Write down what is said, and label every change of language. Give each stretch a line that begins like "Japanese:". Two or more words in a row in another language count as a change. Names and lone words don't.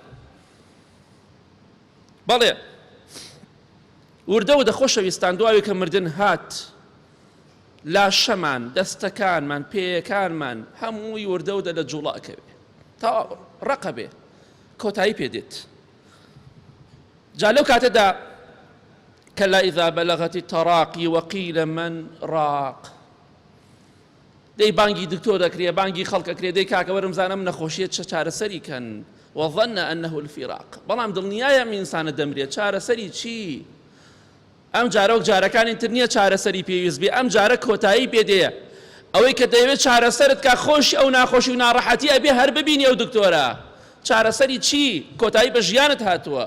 Central Kurdish: بەڵێ وردە و دەخۆشەویستان دوای کە مردن هات، لاشەمان، دەستەکانمان، پێیەکانمان هەمووی وردە و دە لە جوڵاکەوێ تا ڕقە بێ، کۆتایی پێدێت. جا لەو کاتەدا
Arabic: كلا إذا بلغت التراقي وقيل من راق،
Central Kurdish: دەی بانگی دکتۆر دەکرێ، بانگی خەڵکەکرێ، دەی کاکە وەرم زانم نەخۆشیێت چە چارەسەری کەن.
Arabic: وظن أنه الفراق،
Central Kurdish: بەڵام دڵنیایە ئینسانە دەمرێت، چارەسەری چی؟ ئەم جارە وەک جارەکانی تر نییە چارەسەری پێویست بێ، ئەم جارە کۆتایی پێدەیە. ئەوەی کە دەیەوێت چارەسەرت کا خۆشی ئەو ناخۆشی و ناڕەحەتی ئەبێ هەر ببینی ئەو دکتۆرە. چارەسەری چی؟ کۆتایی بە ژیانت هاتووە.